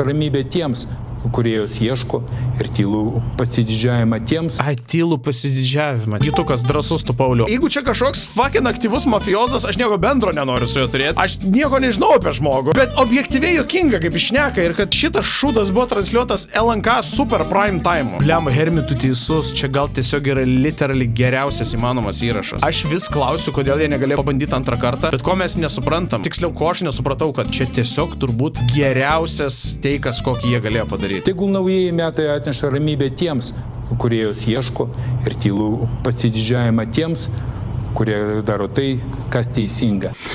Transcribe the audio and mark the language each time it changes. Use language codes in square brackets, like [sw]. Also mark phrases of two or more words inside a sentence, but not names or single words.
[lt] Ramybė tiems, kurie jos ieško, ir tylų pasididžiavimą tiems. Tylų pasididžiavimą. Gitukas drąsus tu, Pauliau. Jeigu čia kažkoks fucking aktyvus mafiozas, aš nieko bendro nenoriu su juo turėti. Aš nieko nežinau apie žmogų. Bet objektyviai juokinga, kaip išneka, ir kad šitas šūdas buvo transliuotas LNK [en] super prime time. [lt] Bliam, Hermi, tu teisus. Čia gal tiesiog yra literally geriausias įmanomas įrašas. Aš vis klausiu, kodėl jie negalėjo pabandyti antrą kartą, bet ko mes nesuprantam. Tiksliau, ko aš nesupratau, kad čia tiesiog turbūt geriausias teikas, kokį jie galėjo padaryti. Tegul naujieji metai atneša ramybę tiems, kurie jos ieško, ir tylų pasididžiavimą tiems, kurie daro tai, kas teisinga.